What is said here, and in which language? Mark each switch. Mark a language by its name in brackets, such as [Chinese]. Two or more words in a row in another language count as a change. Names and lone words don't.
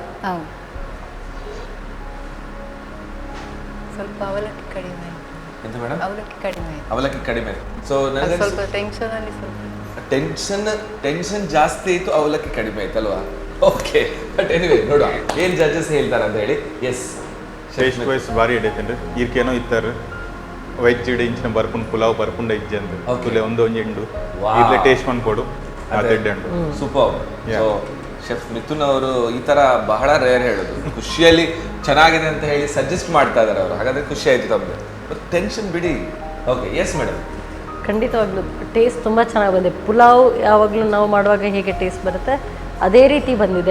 [Kannada] ಹೌದು, ಸ್ವಲ್ಪ ಅವಲಕ್ಕಿ ಕಡಿಮೆ. ಎಂತ ಮೇಡಮ್? ಅವಲಕ್ಕಿ ಕಡಿಮೆ. ಸೊ ನನಗೆ ಸ್ವಲ್ಪ ಟೆನ್ಷನಲ್ಲಿ ಟೆನ್ಷನ್ ಜಾಸ್ತಿ ಆಯಿತು, ಅವಲಕ್ಕಿ ಕಡಿಮೆ ಆಯ್ತಲ್ವಾ? ಓಕೆ. [English] but anyway [Kannada] ನೋಡುವ ಏನು ಜಡ್ಜಸ್ ಹೇಳ್ತಾರೆ ಅಂತ ಹೇಳಿ. ಎಸ್, [English] taste wise [Kannada] ಭಾರಿ ಹಿಡಿತೇನೆ. [Tulu] ಈರ್ಕೇನೋ ಇತ್ತಾರೆ ವೆಜ್ ಇಡ ಇಂಚಿನ ಬರ್ಪುಂಡು ಪುಲಾವ್ ಬರ್ಪುಂಡ ಇಜ್ಜೆ ಅಂತ ತುಲೆ ಒಂದು ಎಂಡು ಇಲ್ಲೇ ಟೇಸ್ಟ್ ಮಾಡ್ಕೊಡು ಅದೆಡ್ಡು. ಸೂಪರ್. [Kannada] ಸೊ ಶೆಫ್ ಮಿಥುನ್ ಅವರು ಈ ಥರ ಬಹಳ ರೇರ್ ಹೇಳೋದು, ಖುಷಿಯಲ್ಲಿ ಚೆನ್ನಾಗಿದೆ ಅಂತ ಹೇಳಿ ಸಜೆಸ್ಟ್ ಮಾಡ್ತಾ ಇದ್ದಾರೆ ಅವರು. ಹಾಗಾದರೆ ಖುಷಿ ಆಯಿತು ತಮಗೆ. ಬಟ್ ಟೆನ್ಷನ್ ಬಿಡಿ. ಓಕೆ. [English] yes madam, [Kannada] ಖಂಡಿತವಾಗ್ಲೂ ಟೇಸ್ಟ್ ತುಂಬ ಚೆನ್ನಾಗಿ ಬಂದಿದೆ. ಪುಲಾವ್ ಯಾವಾಗಲೂ ನಾವು ಮಾಡುವಾಗ ಹೇಗೆ ಟೇಸ್ಟ್ ಬರುತ್ತೆ ಅದೇ ರೀತಿ ಬಂದಿದೆ.